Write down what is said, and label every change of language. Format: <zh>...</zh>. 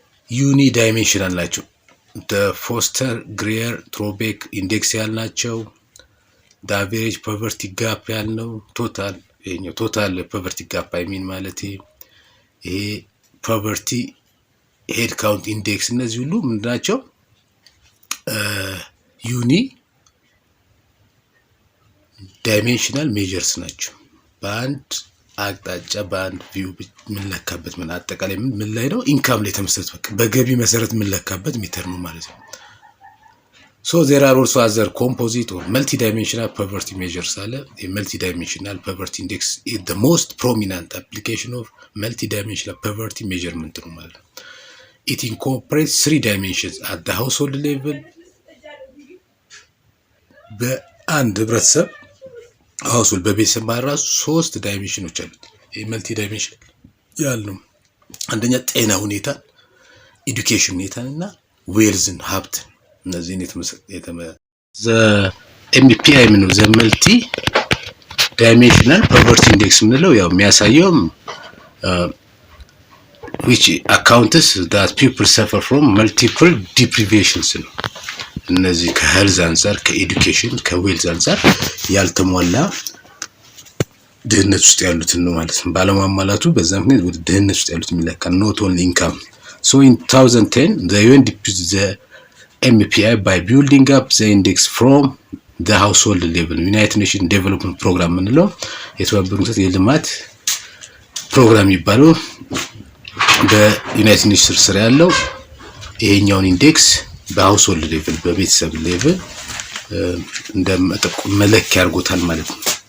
<am>ዩኒዳይሜንሽናል ናቸው። the Foster Greer Torbeck index ያልናቸው</am> <en>the average poverty gap</en> <am>ያልነው ቶታል ፖቨርቲ ጋፕ አይሚን ማለት ይሄ ፖቨርቲ ሄድ ካውንት ኢንዴክስ እነዚህ ሁሉ ምንድናቸው? ዩኒ ዳይሜንሽናል ሜጀርስ ናቸው። በአንድ አቅጣጫ በአንድ ቪው ምንለካበት ምን አጠቃላይ ምን ላይ ነው? ኢንካም ላይ ተመስርቶ በቃ በገቢ መሰረት ምንለካበት ሜተር ነው ማለት ነው።</am> <en>So there are also other composite or multi-dimensional poverty measures አለ። multi-dimensional poverty index is the most prominent application of multi-dimensional poverty measurement ነው ማለት ነው። It incorporates 3 dimensions at the household level.</en> <am>በአንድ ህብረተሰብ household በቤተሰብ ማራሱ 3 ዳይሜንሽኖች አሉት። መልቲ ዳይሜንሽን ያልነው አንደኛ ጤና ሁኔታ፣ ኤዱኬሽን ሁኔታና ዌልዝን ሀብት እነዚህን the MPI ምነው</am> <en>the multi dimensional poverty index</en> <am>ምንለው ያው የሚያሳየው</am> <en>which accounts that people suffer from multiple deprivations</en> <am>ነው። እነዚህ ከሄልዝ አንፃር ከኤዱኬሽን ከዌልዝ አንፃር ያልተሟላ ድህነት ውስጥ ያሉትን ነው ማለት ነው። ባለማሟላቱ በዛ ምክንያት ወደ ድህነት ውስጥ ያሉት የሚለካ</am> <en>not only income. So in 2010 the UN deputed the MPI by building up the index from the household level.</en> <am>United Nations Development Program ምንለው የተባበሩት መንግስታት የልማት ፕሮግራም ይባላል። በዩናይትድ ኔሽንስ ስር ያለው ይሄኛውን ኢንዴክስ በሃውስሆልድ ሌቭል በቤተሰብ ሌቭል እንደመጠቆም መለኪያ አድርጎታል ማለት ነው።</am>